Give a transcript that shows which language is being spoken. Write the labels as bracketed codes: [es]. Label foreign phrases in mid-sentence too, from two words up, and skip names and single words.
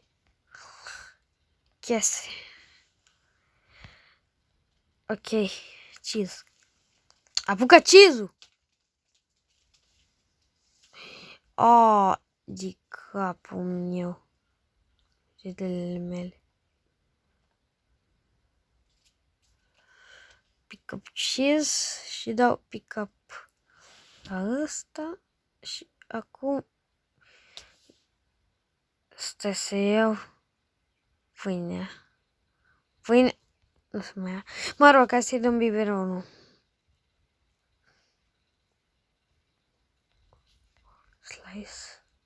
[ro] Chestie. Ok, cheese. Apucă cheese-ul! Oh, de capul meu. Zilele mele. [en] Pick up cheese [ro] și dau [en] pick up [ro] la ăsta și acum stai să iau pâinea. Pâine nu se mai ia. Mă rog, ca să-i dăm biberonul. Slice.